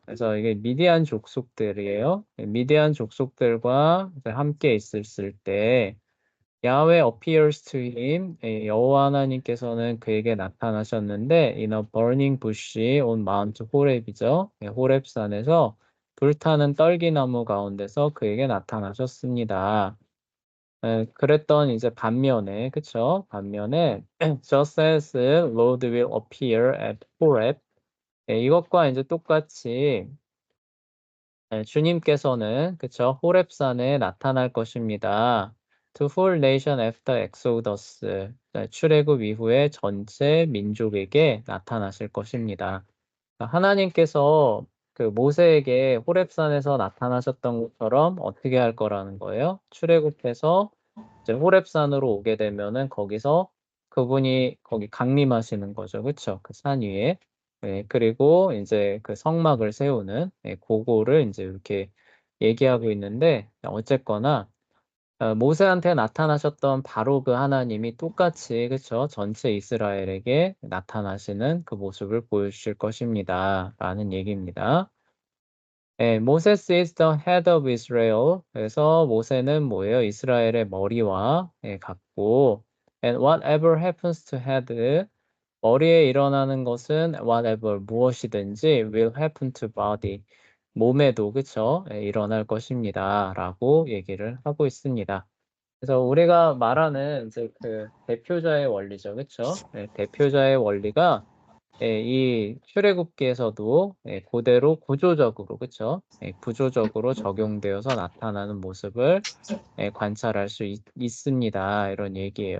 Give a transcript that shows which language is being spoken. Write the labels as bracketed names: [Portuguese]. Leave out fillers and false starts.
[Korean] 그래서 이게 미디안 족속들이에요. 미디안 족속들과 이제 함께 있었을 때 야훼 [English] appears to him. [Korean] 여호와 하나님께서는 그에게 나타나셨는데 [English] in a burning bush on Mount 호렙이죠. [Korean] 호렙산에서 불타는 떨기나무 가운데서 그에게 나타나셨습니다. 그랬던 이제 반면에 그쵸? 반면에 [English] just as Lord will appear at Horeb. [Korean] 이것과 이제 똑같이 주님께서는 그쵸? 호렙산에 나타날 것입니다. [English] To whole nation after Exodus. [Korean] 출애굽 이후에 전체 민족에게 나타나실 것입니다. 그러니까 하나님께서 그 모세에게 호렙산에서 나타나셨던 것처럼 어떻게 할 거라는 거예요? 출애굽해서 이제 호렙산으로 오게 되면은 거기서 그분이 거기 강림하시는 거죠. 그쵸? 그 산 위에. 그리고 이제 그 성막을 세우는 그거를 이제 이렇게 얘기하고 있는데 어쨌거나 모세한테 나타나셨던 바로 그 하나님이 똑같이 그쵸? 전체 이스라엘에게 나타나시는 그 모습을 보여주실 것입니다. 라는 얘기입니다. [English] Moses is the head of Israel. [Korean] 그래서 모세는 뭐예요? 이스라엘의 머리와 같고 [English] and whatever happens to head [Korean] 머리에 일어나는 것은 [English] whatever [Korean] 무엇이든지 [English] will happen to body [Korean] 몸에도 그쵸? 일어날 것입니다. 라고 얘기를 하고 있습니다. 그래서 우리가 말하는 이제 그 대표자의 원리죠. 그쵸? 대표자의 원리가 이 출애굽기에서도 그대로 구조적으로 그쵸? 구조적으로 적용되어서 나타나는 모습을 관찰할 수 있습니다. 이런 얘기예요.